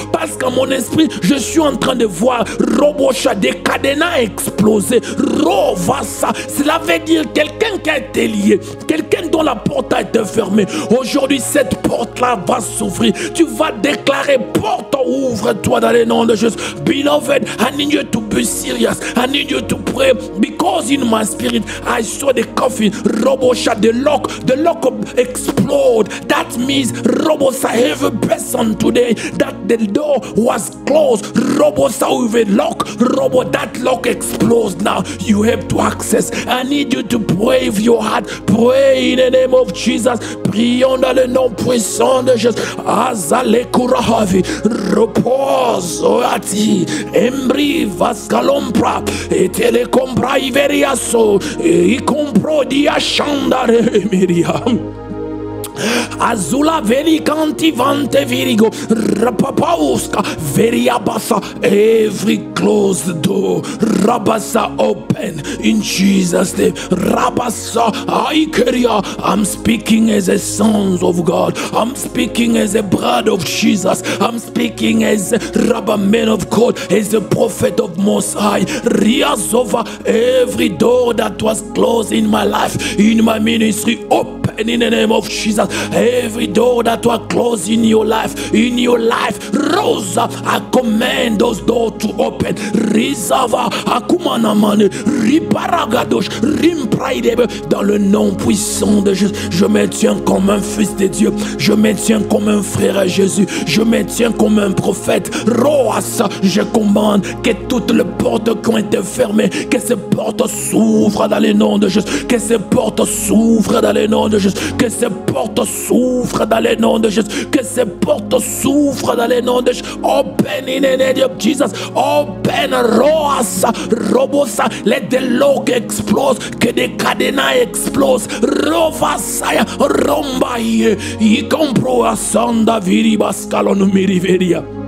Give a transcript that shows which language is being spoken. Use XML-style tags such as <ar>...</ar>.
<fr>Parce qu'en mon esprit, je suis en train de voir des cadenas exploser. Cela veut dire quelqu'un qui a été lié, quelqu'un dont la porte a été fermée. Aujourd'hui, cette porte-là va s'ouvrir. Tu vas déclarer, porte, ouvre-toi dans le nom de Jésus.</fr> <en>Beloved, I need you to be serious. I need you to pray, because in my spirit, I saw the coffin, the lock explode. That means, every person today, that the door was closed, with a lock, that lock explodes now. You have to access. I need you to pray with your heart. Pray in the name of Jesus.</en> <fr>Prions dans le nom puissant de Jésus. Azale kurahavi, repose, oati, embri vascalompra, et telecompra iveriaso, e compro di ascendere miriam. Azula veri canti vante virigo rapapauska veriabasa.</fr> <en>Every closed door rabasa open in Jesus' name. Rabasa aikeria. I'm speaking as a son of God. I'm speaking as a brother of Jesus. I'm speaking as a rabba man of God, as a prophet of Most High. Riazova, every door that was closed in my life, in my ministry, open in the name of Jesus. Every door that was closed in your life, Rosa, I command those doors to open.</en> <fr>Rizava, Akumanamane, Riparagadosh, Rimpraidebe, dans le nom puissant de Jésus. Je me tiens comme un fils de Dieu. Je me tiens comme un frère à Jésus. Je me tiens comme un prophète. Roasa, je commande que toutes les portes qui ont été fermées, que ces portes s'ouvrent dans le nom de Jésus. Que ces portes s'ouvrent dans le nom de Jésus. Que ces portes s'ouvrent dans le nom de Jésus. Que ces portes s'ouvrent dans le nom de Jésus.</fr> <en>Open in the name of Jesus. Open, Roasa, Robosa. Let the lock explode.</en> <fr>Que des cadenas explosent. Rovasaya, Rombaye. Y compro a Sanda Viribascalon Miriveria.</fr>